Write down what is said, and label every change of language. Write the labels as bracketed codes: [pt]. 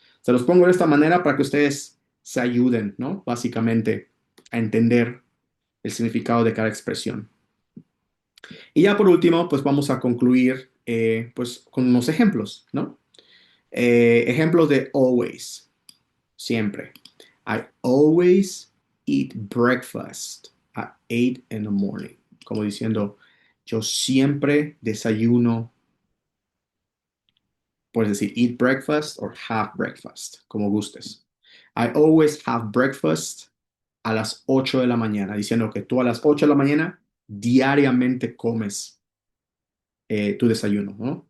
[es] Se los pongo de esta manera para que ustedes se ayuden, ¿no? Básicamente a entender el significado de cada expresión. Y ya por último, pues vamos a concluir pues con unos ejemplos, ¿no? Ejemplos de always, siempre. [en] I always eat breakfast at 8 in the morning. [es] Como diciendo, yo siempre desayuno. Puedes decir [en] eat breakfast or have breakfast, [es] como gustes. [en] I always have breakfast [es] a las 8 de la mañana, diciendo que tú a las 8 de la mañana diariamente comes tu desayuno, ¿no?